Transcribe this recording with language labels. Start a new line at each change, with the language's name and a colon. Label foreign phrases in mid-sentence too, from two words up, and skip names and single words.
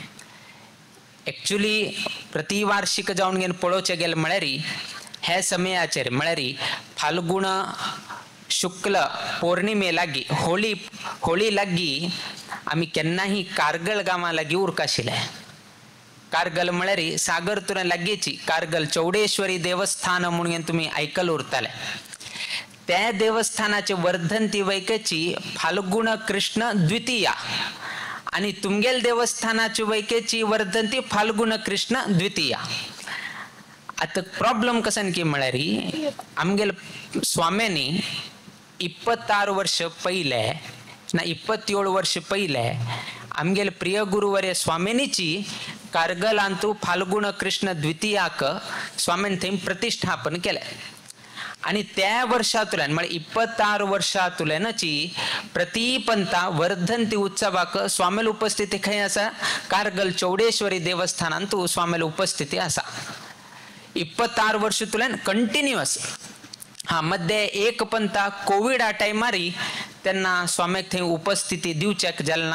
Konkani: एक्चुअली प्रतिवार्षिक जावन घेवन पळोवचें गेलें म्हळ्यार हे समयाचेर म्हळ्यार फाल्गुण शुक्ल पौर्णिमे लागी होळी लागी आम्ही केन्नाही कारगल गांवा लागी उरकाशिले। कारगल म्हळ्यार सागर तुरे लागीची कारगल चौडेश्वरी देवस्थान म्हणून तुम्ही आयकल उरताले। त्या देवस्थानाचे वर्धंती वैकेची फाल्गुण कृष्ण द्वितीया आणि तुमगेल देवस्थानाची वैकेची वर्धंती फाल्गुण कृष्ण द्वितीया। आता प्रॉब्लेम कसन की म्हळ्यार आमगेल स्वाम्यांनी 26 वर्ष पहिले ना 27 वर्ष पहिले आमगेल प्रिय गुरुवर्य स्वामिनीची कारगलांतू फाल्गुण कृष्ण द्वितीयाक स्वामीन थंय प्रतिष्ठापन केले आणि त्या वर्षातुल्यान म्हणजे 26 वर्षातुल्यानची प्रतिपंता वर्धंती उत्सवाक स्वामील उपस्थिती खंय आसा कारगल चौडेश्वरी देवस्थानांतू स्वामील उपस्थिती आसा। 26 वर्ष तुल्यान कंटिन्युअस हा मध्ये एक पंता कोविड टायमारी त्यांना स्वाम्याक थंय उपस्थिती दिवचेक जालना।